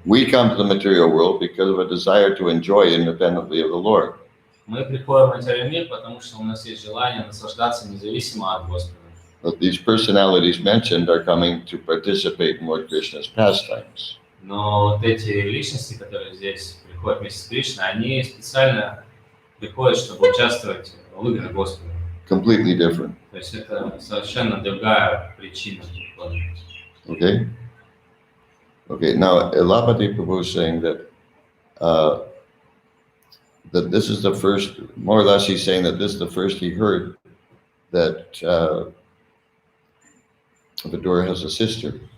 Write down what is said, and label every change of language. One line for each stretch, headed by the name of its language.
English: We come to the material world because of a desire to enjoy independently of the Lord.
Russian: Мы приходим в материальный мир, потому что у нас есть желание наслаждаться независимо от Господа.
English: But these personalities mentioned are coming to participate in Lord Krishna's pastimes.
Russian: Но вот эти личности, которые здесь приходят вместе с Кришной, они специально приходят, чтобы участвовать в играх Господа.
English: Completely different.
Russian: То есть это совершенно другая причина.
English: Okay? Okay, now Elapati Prabhu is saying that that this is the first, more or less he's saying that this is the first he heard that Vidura has a sister.